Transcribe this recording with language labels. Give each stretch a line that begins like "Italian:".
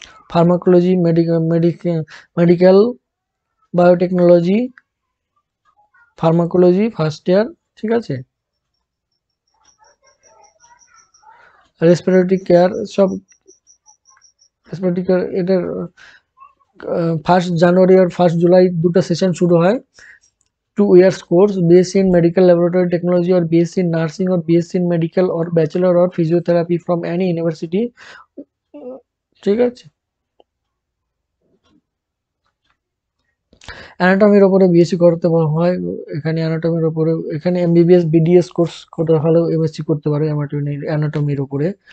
Bangla: Pharmacology, medical biotechnology, pharmacology first year, ঠিক আছে। Respiratory care, সব রেসপিরেটরি কেয়ার এটার 1 জানুয়ারি আর 1 জুলাই দুটো সেশন শুরু হয়।
English: 2 years course, BSc in medical laboratory technology or BSc in nursing or BSc in medical or bachelor or physiotherapy from any university,
Bangla: ঠিক আছে। অ্যানাটমির উপরে বিএসসি করতে হয়, এখানে অ্যানাটমির উপরে, এখানে এমবিবিএস বিডিএস কোর্স করতে হলেও এমএসসি করতে পারে অ্যানাটমির উপরে।